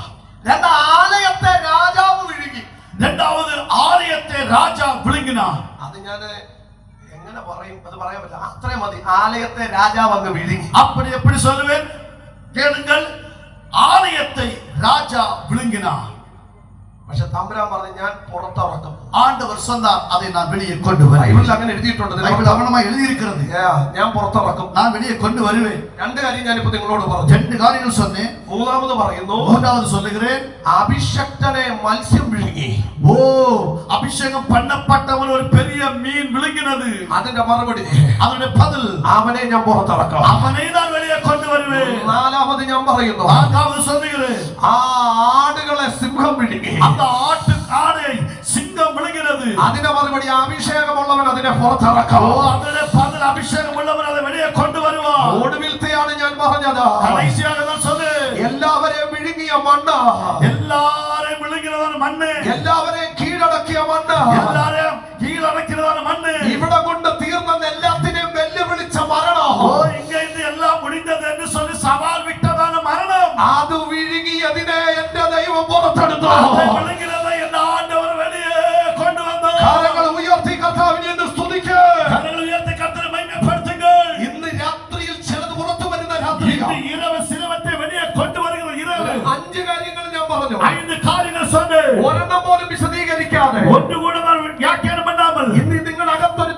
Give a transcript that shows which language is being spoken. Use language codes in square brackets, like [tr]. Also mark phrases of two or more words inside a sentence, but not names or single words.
[ml] രണ്ട് ആലയത്തെ രാജാവ് വിഴുങ്ങി. [ta] இரண்டாவது ஆலயத்தை ராஜா விழுங்கினார். [ml] അത് ഞാൻ എങ്ങനെ പറയും, അത് പറയാൻ പറ്റില്ല. അത്രയും മതി. ആലയത്തെ രാജാവ് അങ്ങ് വിഴുങ്ങി. [ta] அப்படி எப்படி சொல்லுவேன் கேளுங்கள். ஆலயத்தை ராஜா விழுங்கினார். [ml] പക്ഷെ തമ്പുരാൻ പറഞ്ഞു, ഞാൻ പുറത്തിറക്കും. [ta] ஆண்டவர் சொன்னார், அதை நான் வெளியே கொண்டு வருவேன். [ml] ബൈബിളിൽ അങ്ങനെ എഴുതിയിട്ടുണ്ട്. [ta] பைபிள் அவனமா எழுதி இருக்கிறது. [ml] ഞാൻ പുറത്തിറക്കും. [ta] நான் வெளியே கொண்டு வருவேன். [ml] രണ്ട് കാര്യം ഞാനിപ്പോ നിങ്ങളോട് പറഞ്ഞു. [ta] ரெண்டு காரியங்கள் சொன்னேன். [ml] മൂന്നാമത് പറയുന്നു, [ta] மூன்றாவது சொல்லுகிறேன். [ml] അഭിഷക്തനെ മത്സ്യം വിഴുങ്ങി. [ta] ஓ, அபிஷேகம் பண்ணப்பட்டவன் ஒரு பெரிய மீன் விழுங்கினது. [ml] അതിന്റെ മറുപടി, [ta] அதனுடைய பதில், [ml] അവനെ ഞാൻ പുറത്തിറക്കാം. [ta] அவனை நான் வெளியே கொண்டு வருவேன். [ml] നാലാമത് ഞാൻ പറയുന്നു, [ta] நான்காவது சொல்லுகிறேன். [ml] ആ ആടുകളെ സിംഹം വിഴുങ്ങി. [ta] அந்த ஆடை சிங்கம் விழுங்கினது. [ml] അതിന്റെ മറുപടി, അഭിഷേകമുള്ളവൻ അതിനെ പുറത്തിറക്കാം. [ta] ஓ, அதனுடைய பதில், அபிஷேகம் உள்ளவன் அதை வெளியே கொண்டு வருவான். [ml] ഒടുവിലത്തെയാണ് ഞാൻ പറഞ്ഞത്. [ta] கடைசியாக நான் சொன்னேன், [ml] എല്ലാവരെയും വിഴുങ്ങിയ മണ്ണ്, [ta] எல்லாரையும் விழுங்கிறதான மண்ணு, [ml] എല്ലാവരെയും കീഴടക്കിയ മണ്ണ്, [ta] எல்லாரையும் கீழடக்கிறதான மண்ணு, [ml] ഇവിടെ കൊണ്ട് തീർന്ന എല്ലാത്തിനെയും വെല്ലുവിളിച്ച മരണം, [ta] ஓ, இங்க இருந்து எல்லாம் முடிந்தது என்று சொல்லி சவால் விட்டதான மரணம், [ml] അത് വിഴുങ്ങിയതിനെ എന്റെ ദൈവം പുറത്തെടുത്തു. [ta] அதை விழுங்கிறதை என் ஆண்டவர் வெளியே கொண்டு வந்தார். [ml] കരങ്ങൾ ഉയർത്തി കർത്താവിനെ ഒന്ന് സ്തുതിക്ക്. [ta] கரங்களை உயர்த்தி கர்த்தரை மகிமைப்படுத்துங்கள். [ml] ഇന്ന് രാത്രിയിൽ ചിലത് പുറത്തു വരുന്ന [ta] இன்று [ml] രാത്രിയാണ്. [ta] இரவு சிலவற்றை வெளியே கொண்டு வருகிற இரவு. [ml] 5 കാര്യങ്ങൾ ഞാൻ പറഞ്ഞു. [ta] 5 காரியங்கள் சொன்னேன். [ml] ഒരെണ്ണം പോലും വിശദീകരിക്കാതെ [ta] ஒன்று கூட நான் வியாக்கியானம் பண்ணாமல் [ml] ഇന്ന് നിങ്ങളുടെ അകത്ത്